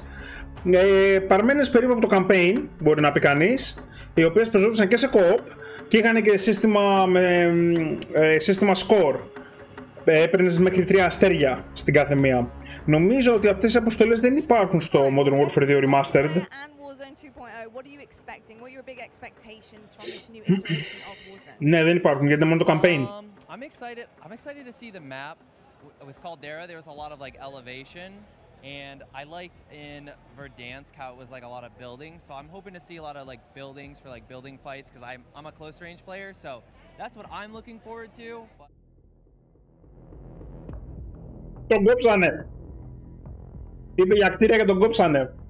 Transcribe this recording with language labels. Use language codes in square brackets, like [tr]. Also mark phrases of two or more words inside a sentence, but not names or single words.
[el] Παρμένες περίπου από το campaign, μπορεί να πει κανείς, οι οποίες παίζονταν και σε co-op και είχαν και σύστημα score. Έπαιρνες μέχρι 3 αστέρια στην κάθε μία. Νομίζω ότι αυτές οι αποστολές δεν υπάρχουν στο Modern Warfare 2 Remastered. [en] And Warzone 2.0, what are you expecting? What are your big expectations from this new iteration of Warzone? [el] Ναι, δεν υπάρχουν γιατί είναι μόνο το campaign. [en] I'm excited to see the map. With Caldera, there was a lot of like elevation, and I liked in Verdansk how it was like a lot of buildings. So I'm hoping to see a lot of like buildings for like building fights because I'm a close range player. So that's what I'm looking forward to. But... [el] Τον κόψανε. Είπε για κτίρια και τον κόψανε.